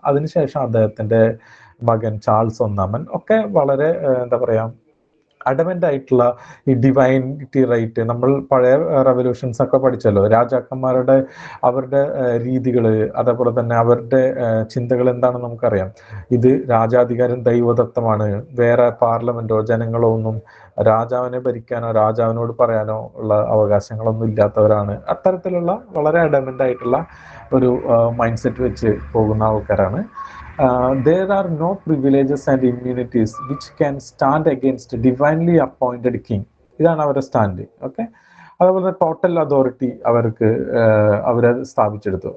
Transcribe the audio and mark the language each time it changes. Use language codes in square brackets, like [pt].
[ml] അതിനുശേഷം അദ്ദേഹത്തിന്റെ മകൻ ചാൾസ് ഒന്നാമൻ ഒക്കെ വളരെ എന്താ പറയാ അഡമന്റ് ആയിട്ടുള്ള ഈ ഡിവൈനിറ്റി റൈറ്റ്, നമ്മൾ പഴയ റെവല്യൂഷൻസ് ഒക്കെ പഠിച്ചല്ലോ, രാജാക്കന്മാരുടെ അവരുടെ രീതികൾ അതേപോലെ തന്നെ അവരുടെ ചിന്തകൾ എന്താണെന്ന് നമുക്കറിയാം. ഇത് രാജാധികാരം ദൈവദത്തമാണ്, വേറെ പാർലമെന്റോ ജനങ്ങളോ ഒന്നും രാജാവിനെ ഭരിക്കാനോ രാജാവിനോട് പറയാനോ ഉള്ള അവകാശങ്ങളൊന്നും ഇല്ലാത്തവരാണ്. അത്തരത്തിലുള്ള വളരെ അഡമന്റ് ആയിട്ടുള്ള ഒരു മൈൻഡ് സെറ്റ് വെച്ച് പോകുന്ന ആൾക്കാരാണ്. [en] There are no privileges and immunities which can stand against divinely appointed king. [ml] ഇതാണ് അവരുടെ സ്റ്റാൻഡ്. ഓക്കെ, അതുപോലെ ടോട്ടൽ അതോറിറ്റി അവരെ സ്ഥാപിച്ചെടുത്തു.